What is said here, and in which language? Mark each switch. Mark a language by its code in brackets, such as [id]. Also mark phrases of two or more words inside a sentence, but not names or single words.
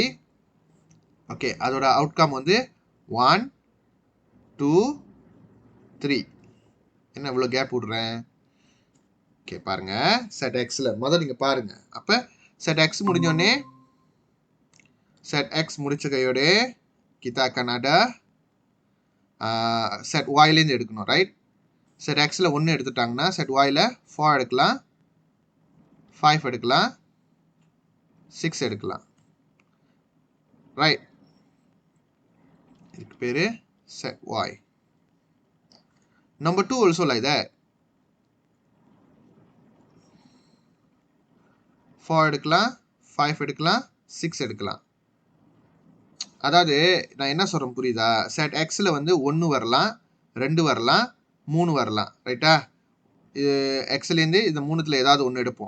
[ta] ஓகே, அதோட அவுட்கம் வந்து 1, 2, 3. என்ன இவ்வளோ கேப் விடுறேன்? ஓகே பாருங்க, set xல முதல்ல நீங்க பாருங்க. அப்ப set x முடிஞ்சோடனே set x முடிச்ச கையோட [ms] kita akan ada [ta] set y ல இருந்து எடுக்கணும், ரைட்? set xல 1 எடுத்துட்டாங்கன்னா set yல 4 எடுக்கலாம், 5 எடுக்கலாம், 6 எடுக்கலாம், ரைட்? இதுக்கு பேரு set y. [en] Number 2 also like that. [ta] 4 எடுக்கலாம், 5 எடுக்கலாம், 6 எடுக்கலாம். அதாவது நான் என்ன சொல்றேன் புரியுதா? செட் எக்ஸில் வந்து 1 வரலாம், 2 வரலாம், 3 வரலாம், ரைட்டா? இது எக்ஸ்லேருந்து இந்த 3த்துல ஏதாவது ஒன்று எடுப்போம்.